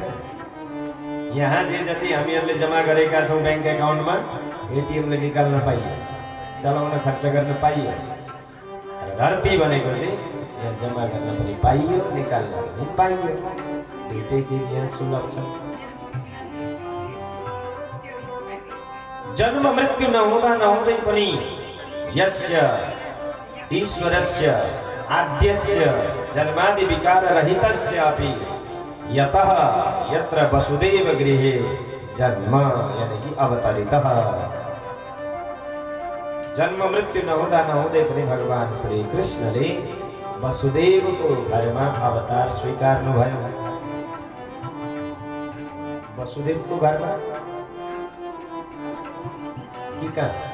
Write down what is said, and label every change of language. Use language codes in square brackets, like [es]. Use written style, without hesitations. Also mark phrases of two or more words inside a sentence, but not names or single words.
[ne] यहाँ जे जति हामीहरूले जम्मा गरेका छौँ [en] bank accountमा, [ne] एटिएमले निकाल्न पाइयो, चलाउन खर्च गर्न पाइयो। तर धरती भनेको चाहिँ यहाँ जम्मा गर्न पनि पाइयो, निकाल्न पनि पाइयो। दुईटै चिज यहाँ सुलभ छ। जन्म मृत्यु नहुँदै पनि [sa] यस्य ईश्वरस्य आद्यस्य जन्मादि विकार रहितस्य अपि यतः यत्र वसुदेव गृहे जन्म, [ne] यानी कि अवतरितः। जन्म मृत्यु नहुँदै पनि भगवान श्री कृष्णले वसुदेवको घरमा अवतार स्वीकार्नु भयो। वसुदेवको घरमा कि कहाँ?